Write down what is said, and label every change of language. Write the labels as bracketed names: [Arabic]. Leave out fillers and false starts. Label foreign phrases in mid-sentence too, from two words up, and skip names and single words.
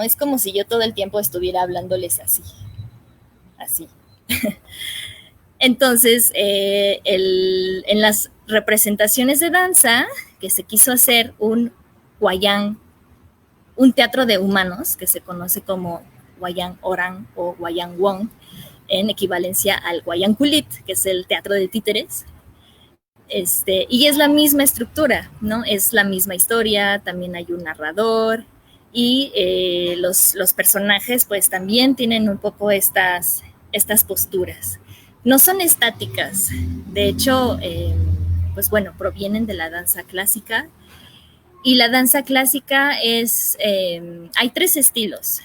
[Spanish] Es como si yo todo el tiempo estuviera hablándoles así, así. Entonces, en las representaciones de danza, que se quiso hacer un wayang, un teatro de humanos, que se conoce como wayang orang o wayang wong, en equivalencia al wayang kulit, que es el teatro de títeres. Y es la misma estructura, ¿no? Es la misma historia, también hay un narrador y los personajes pues también tienen un poco estas posturas. No son estáticas, de hecho, pues bueno, provienen de la danza clásica y la danza clásica hay 3 estilos.